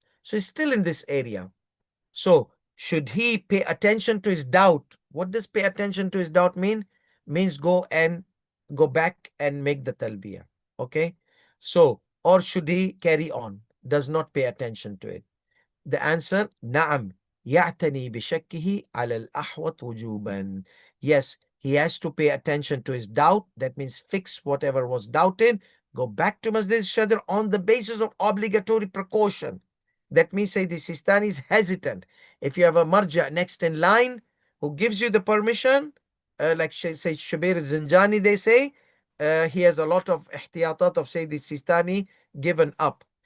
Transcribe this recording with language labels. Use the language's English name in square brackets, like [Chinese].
[English] So he's still in this area. So should he pay attention to his doubt? What does pay attention to his doubt mean? Means go back and make the talbiyah. Okay. So, or should he carry on? Does not pay attention to it. The answer, [Arabic] نعم يعتني بشكه على الأحوط وجوبا. [English] Yes, he has to pay attention to his doubt. That means fix whatever was doubted. Go back to Masjid Shadr on the basis of obligatory precaution. That means, say, the Sistani is hesitant. If you have a marja next in line who gives you the permission, like say Shabir Zinjani, they say, he has a lot of ihtiyatat of, say, the Sistani given up.